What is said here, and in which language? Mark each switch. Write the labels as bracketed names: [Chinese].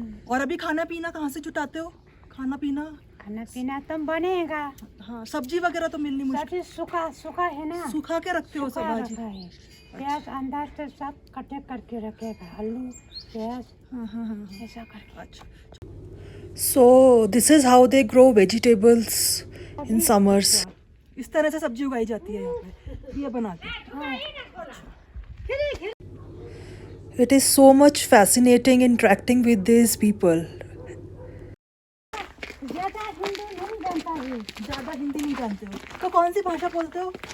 [Hindi] और अभी खाना पीना कहाँ से जुटाते हो? खाना पीना तो बनेगा. हाँ, सब्जी वगैरह तो मिलनी मुश्किल. सब्जी सूखा सूखा है ना. सूखा के रखते हो सब? भाजी, प्याज अंदर से सब कटे करके रखेगा. आलू, प्याज. हाँ हाँ हाँ. ऐसा करके. अच्छा. [English] So this is how they grow vegetables in summers. [Hindi] इस तरह से सब्जी उगाई जाती है यहाँ पे, ये बना के। [English] It is so much fascinating interacting with these people. [Hindi] ज़्यादा हिंदी नहीं जानता है। ज़्यादा हिंदी नहीं जानते हो तो कौन सी भाषा बोलते हो?